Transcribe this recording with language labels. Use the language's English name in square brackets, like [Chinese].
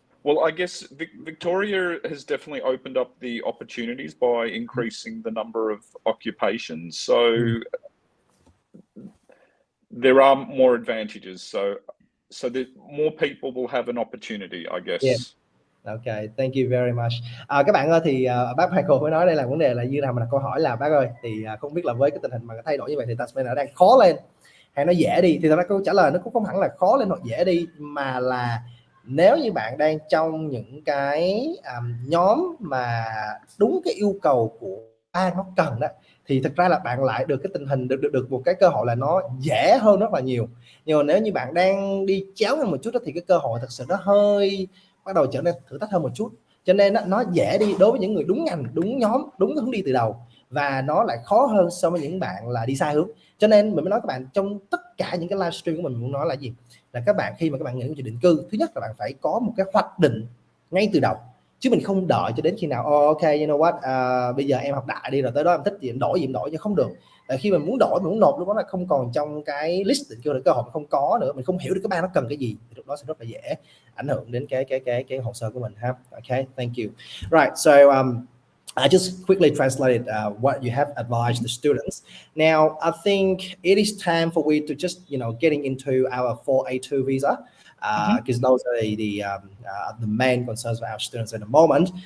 [English] Well, I guess Victoria has definitely opened up the opportunities by increasing the number of occupations. So there are more advantages. So that more people will have an opportunity, I guess. Yeah. Okay, thank you very much. [Vietnamese] Các bạn ơi, thì bác Michael mới nói đây là vấn đề là như nào mà đặt câu hỏi là bác ơi, thì không biết là với cái tình hình mà thay đổi như vậy thì Tasmania đang khó lên hay nó dễ đi, thì thật ra câu trả lời nó cũng không hẳn là khó lên hoặc dễ đi, mà là nếu như bạn đang trong những cái nhóm mà đúng cái yêu cầu của bang nó cần đó, thì thực ra là bạn lại được cái tình hình được một cái cơ hội là nó dễ hơn rất là nhiều. Nhưng mà nếu như bạn đang đi chéo hơn một chút đó, thì cái cơ hội thật sự nó hơi bắt đầu trở nên thử thách hơn một chút, cho nên nó dễ đi đối với những người đúng ngành, đúng nhóm, đúng hướng đi từ đầu, và nó lại khó hơn so với những bạn là đi sai hướng. Cho nên mình mới nói các bạn, trong tất cả những cái livestream của mình muốn nói là gì, là các bạn khi mà các bạn nghĩ đến chuyện định cư, thứ nhất là bạn phải có một cái hoạch định ngay từ đầu, chứ mình không đợi cho đến khi nào [English] ok, you know what, [Vietnamese] bây giờ em học đại đi rồi tới đó em thích gì em đổi chứ không được. Tại khi mình muốn đổi, mình muốn nộp, lúc đó là không còn trong cái list định cư, cơ hội không có nữa, mình không hiểu được các bạn nó cần cái gì, thì lúc đó sẽ rất là dễ ảnh hưởng đến cái hồ sơ của mình ha. [English] Okay, thank you. Right, so I just quickly translated what you have advised the students. Now, I think it is time for we to just, getting into our 4A2 visa, because those are the main concerns of our students at the moment.